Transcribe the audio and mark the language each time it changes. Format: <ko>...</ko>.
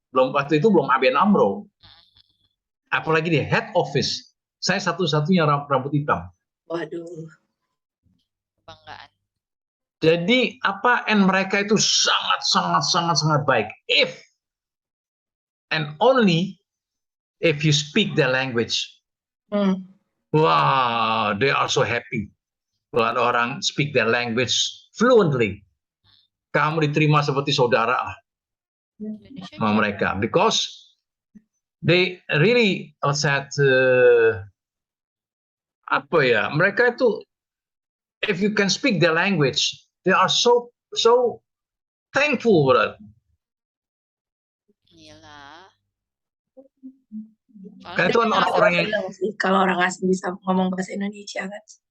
<id>Waktu itu belum ABN AMRO. Apalagi di head office. Saya satu-satunya rambut hitam. Waduh. Banggaan. Jadi mereka itu sangat baik.</id> <en>If and only if you speak their language. Wow, they are so happy.</en> <id>Kalau ada orang</id> <en>speak their language fluently,</en> <id>kamu diterima seperti saudara sama mereka,</id> <en>because they really</en> <id>mereka itu,</id> <en>if you can speak their language, they are so thankful for it.</en> <id>Iyalah. Karena itu kan orang-orang yang kalau orang asing bisa ngomong bahasa Indonesia kan.</id>